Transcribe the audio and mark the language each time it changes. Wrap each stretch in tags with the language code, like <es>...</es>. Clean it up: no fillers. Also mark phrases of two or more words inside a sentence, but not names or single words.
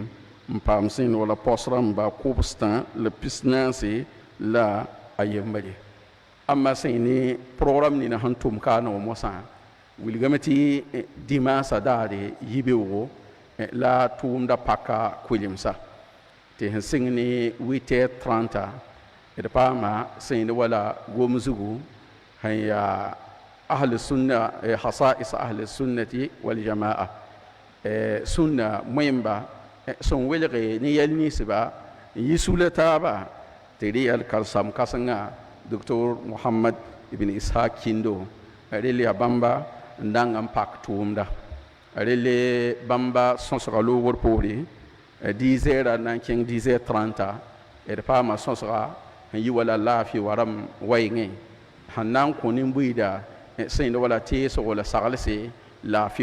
<mos>n paam sẽn wala pos rãmba kobstã la pisnaase la a yembare amma sẽn ne program nina sẽn tʋm kaana wã mosã wilgame tɩ dimaasa daare yibeoogo la tʋʋmda paka kuilimsa tɩ sẽn sɩng ne 8h30 d paama sẽn wala gom zugu sẽn yaa</mos> <ar>أهل السنة خصائص أهل السنة والجماعة</ar> <mos>sunna moẽmba sẽn welge ne yɛl ninsba n yi sula taaba tɩ d yɛl karsam kãsengã doctor mohamad ibn ishaq kindo rel yaa bãmba n dãng n pak tʋʋmda rel bãmba sõsga loogr poore 10h na n kẽng 10h30 d paama sõsga n yi wala laafɩ wa rãmb wɛɩngẽ sẽn na n kõ nin-buiida sẽn wala teesg wala saglse laafɩ</mos>